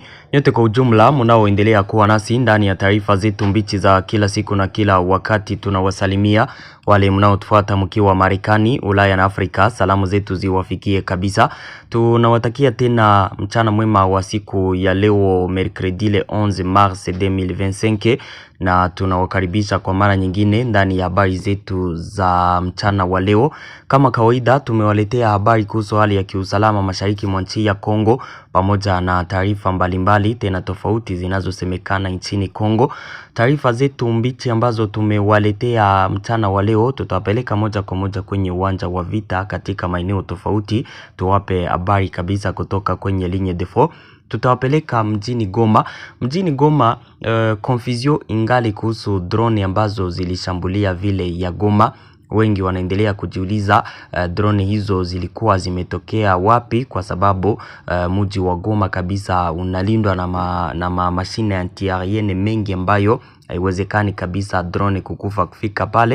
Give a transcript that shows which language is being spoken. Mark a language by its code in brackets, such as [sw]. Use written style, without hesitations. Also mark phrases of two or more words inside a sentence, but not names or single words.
[sw] Nyote kwa ujumla mnaoendelea kuwa nasi ndani ya taarifa zetu mbichi za kila siku na kila wakati. Tunawasalimia wale mnaotufuata mkiwa Marekani, Ulaya na Afrika. Salamu zetu ziwafikie kabisa. Tunawatakia tena mchana mwema wa siku ya leo [fr] mercredi le 11 mars 2025 [sw] na tunawakaribisha kwa mara nyingine ndani ya habari zetu za mchana wa leo. Kama kawaida tumewaletea habari kuhusu hali ya kiusalama mashariki mwa nchi ya Kongo pamoja na taarifa mbalimbali tena tofauti zinazosemekana nchini Kongo. Taarifa zetu mbichi ambazo tumewaletea mchana wa leo tutawapeleka moja kwa moja kwenye uwanja wa vita katika maeneo tofauti. Tuwape habari kabisa kutoka kwenye [fr] ligne de fond. [sw] Tutawapeleka mjini Goma. Mjini Goma confusion ingali kuhusu drone ambazo zilishambulia vile ya Goma. Wengi wanaendelea kujiuliza drone hizo zilikuwa zimetokea wapi, kwa sababu mji wa Goma kabisa unalindwa na mashine anti-aerienne mengi ambayo haiwezekani kabisa drone kukufa kufika pale.